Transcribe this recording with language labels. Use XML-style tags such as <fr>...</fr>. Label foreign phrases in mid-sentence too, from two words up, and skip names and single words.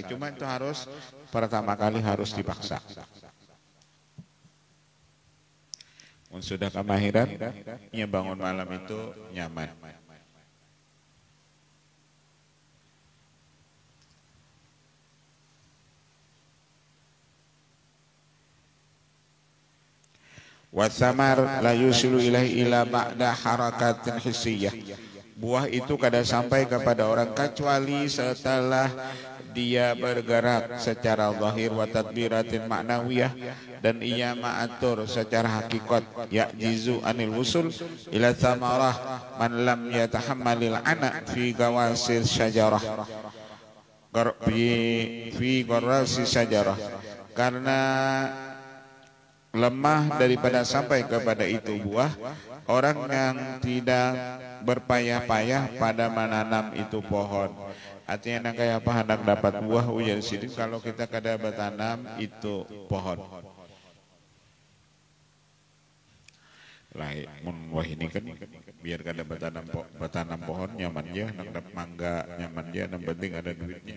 <bjn>Cuma itu harus pertama kali harus dipaksa. Sudah kemahiran, ya bangun malam itu nyaman.</bjn> <ar>وثمر لا يصل إليه إلا بعد حركة حسية.</ar> <bjn>Buah itu kada sampai kepada orang kecuali setelah dia bergerak secara zahir</bjn> <ar>وتدبيرات معنوية,</ar> <bjn>dan ia ma'atur secara hakikat</bjn> <ar>يعجز عن الوصول إلى ثمرة من لم يتحمل العناء في غرس الشجرة في غرس الشجرة,</ar> <bjn>karena lemah daripada sampai kepada itu buah orang yang tidak berpayah-payah pada menanam itu pohon. Artinya kayak apa hendak dapat buah ujar sidin kalau kita kada bertanam itu pohon. Lah wah ini kan biar kada bertanam pohon nyaman aja, hendak dapat mangga nyaman aja, yang penting ada duitnya.</bjn>